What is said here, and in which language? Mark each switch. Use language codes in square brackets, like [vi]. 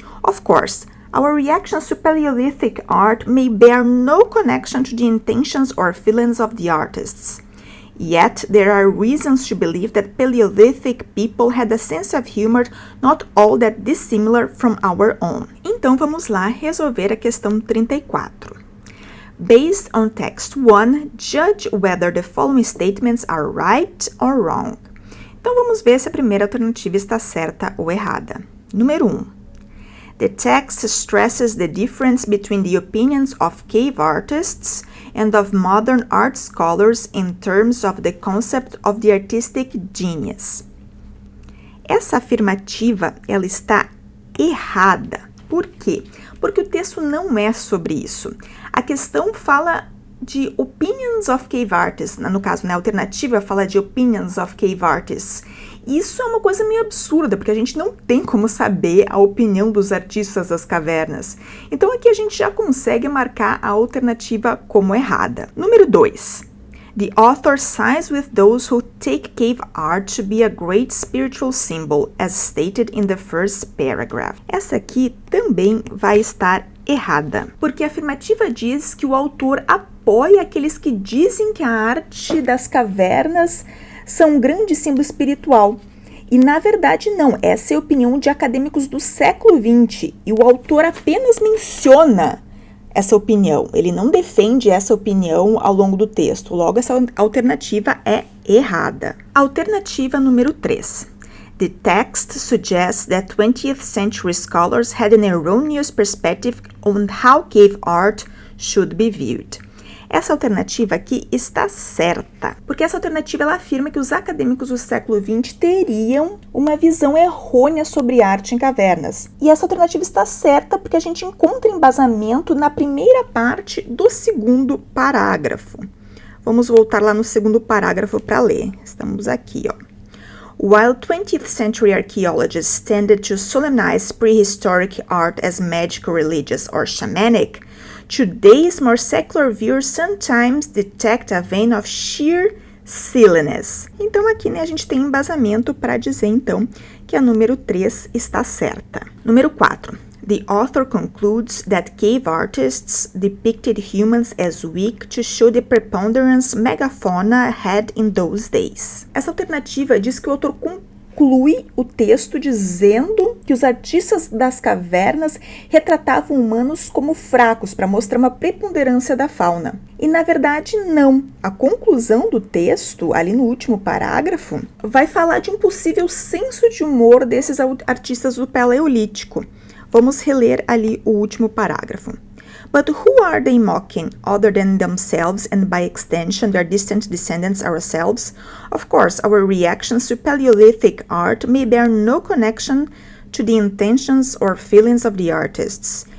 [en] Of course, our reactions to Paleolithic art may bear no connection to the intentions or feelings of the artists. Yet, there are reasons to believe that Paleolithic people had a sense of humor not all that dissimilar from our own. [pt] Então, vamos lá resolver a questão 34. [en] Based on text 1, judge whether the following statements are right or wrong. [pt] Então, vamos ver se a primeira alternativa está certa ou errada. Número 1. [en] The text stresses the difference between the opinions of cave artists and of modern art scholars in terms of the concept of the artistic genius. [pt] Essa afirmativa, ela está errada. Por quê? Porque o texto não é sobre isso. A questão fala de [en] opinions of cave artists, [pt] no caso, a alternativa fala de opinions of cave artists. Isso é uma coisa meio absurda, porque a gente não tem como saber a opinião dos artistas das cavernas. Então aqui a gente já consegue marcar a alternativa como errada. Número 2. [en] The author sides with those who take cave art to be a great spiritual symbol, as stated in the first paragraph. [pt] Essa aqui também vai estar errada, porque a afirmativa diz que o autor apoia aqueles que dizem que a arte das cavernas são um grande símbolo espiritual. E, na verdade, não. Essa é a opinião de acadêmicos do século XX. E o autor apenas menciona essa opinião. Ele não defende essa opinião ao longo do texto. Logo, essa alternativa é errada. Alternativa número 3. [en] The text suggests that 20th century scholars had an erroneous perspective on how cave art should be viewed. [pt] Essa alternativa aqui está certa, porque essa alternativa ela afirma que os acadêmicos do século XX teriam uma visão errônea sobre arte em cavernas. E essa alternativa está certa porque a gente encontra embasamento na primeira parte do segundo parágrafo. Vamos voltar lá no segundo parágrafo para ler. Estamos aqui, ó. [en] While 20th century archaeologists tended to solemnize prehistoric art as magical, religious, or shamanic, today's more secular viewers sometimes detect a vein of sheer silliness. [pt] Então aqui, né, a gente tem embasamento para dizer, então, que a número 3 está certa. Número 4. [en] The author concludes that cave artists depicted humans as weak to show the preponderance megafauna had in those days. [pt] Essa alternativa diz que o autor conclui o texto dizendo que os artistas das cavernas retratavam humanos como fracos para mostrar uma preponderância da fauna. E na verdade não. A conclusão do texto, ali no último parágrafo, vai falar de um possível senso de humor desses artistas do Paleolítico. Vamos reler ali o último parágrafo. [en] But who are they mocking, other than themselves and by extension their distant descendants ourselves? Of course, our reactions to Paleolithic art may bear no connection to the intentions or feelings of the artists.